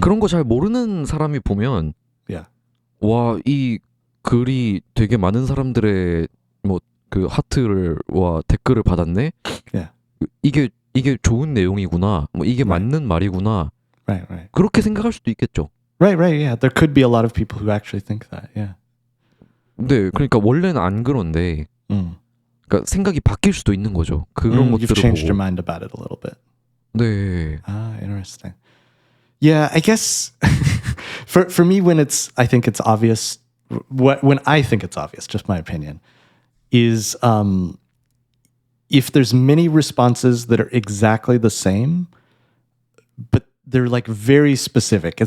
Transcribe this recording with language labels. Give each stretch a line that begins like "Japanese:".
Korean: 그런 거 잘 모르는 사람이 보면
English: Yeah.
Korean: 와, 이 글이 되게 많은 사람들의 뭐 그 하트를 와 댓글을 받았네.
English: Yeah.
Korean: 이게 좋은 내용이구나. 뭐 이게
English: Right.
Korean: 맞는 말이구나.
English: Right, right.
Korean: 그렇게 생각할 수도 있겠죠.
English: Right, right. Yeah, there could be a lot of people who actually think that. Yeah.
Korean: 네, 그러니까 원래는 안 그런데 그러니까 생각이 바뀔 수도 있는 거죠. 그런
English: You've
Korean: 것들을
English: changed your
Korean: 보고.
English: mind about it a little bit.
Korean: 네.
English: Ah, interesting. Yeah, I guess for me, I think it's obvious. When I think it's obvious, just my opinion, is if there's many responses that are exactly the same, but they're like very specific.